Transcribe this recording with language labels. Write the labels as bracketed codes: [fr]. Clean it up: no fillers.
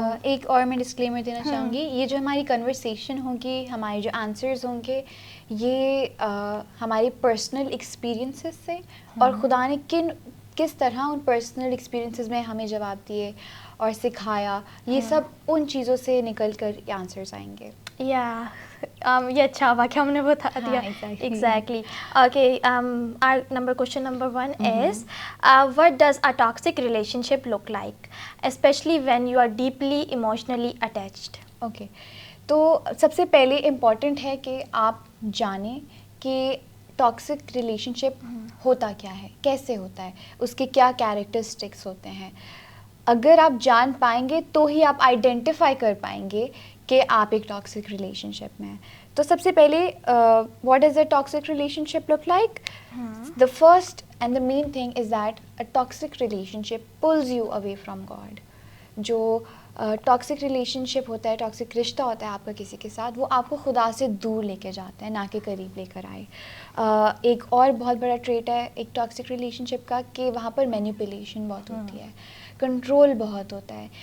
[ur] ایک اور میں ڈسکلیمر دینا چاہوں گی, یہ جو ہماری کنورسیشن ہوگی, ہمارے جو آنسرز ہوں گے, یہ ہماری پرسنل ایکسپیرینسز سے, اور خدا نے کس طرح ان پرسنل ایکسپیرینسز میں ہمیں جواب دیے اور سکھایا, یہ سب ان چیزوں سے نکل کر یہ آنسرز آئیں گے. یہ اچھا ہوا کہ ہم نے بتا دیا. Exactly. [en] Okay, question number 1 is what does a toxic relationship look like especially when you are deeply emotionally attached. [ur] Okay, تو سب سے پہلے امپورٹنٹ ہے کہ آپ جانیں کہ ٹاکسک ریلیشن شپ ہوتا کیا ہے, کیسے ہوتا ہے, اس کے کیا کیریکٹرسٹکس ہوتے ہیں. اگر آپ جان پائیں گے تو ہی آپ آئیڈینٹیفائی کر پائیں گے کہ آپ ایک ٹاکسک ریلیشن شپ میں ہیں. تو سب سے پہلے [en] What does a toxic relationship look like? The first and the main thing is that a toxic relationship pulls you away from God. [ur] جو ٹاکسک ریلیشن شپ ہوتا ہے, ٹاکسک رشتہ ہوتا ہے آپ کا کسی کے ساتھ, وہ آپ کو خدا سے دور لے کے جاتا ہے, نہ کہ قریب لے کر آئے. ایک اور بہت بڑا ٹریٹ ہے ایک ٹاکسک ریلیشن شپ کا کہ وہاں پر مینیپولیشن بہت ہوتی ہے, کنٹرول بہت ہوتا ہے.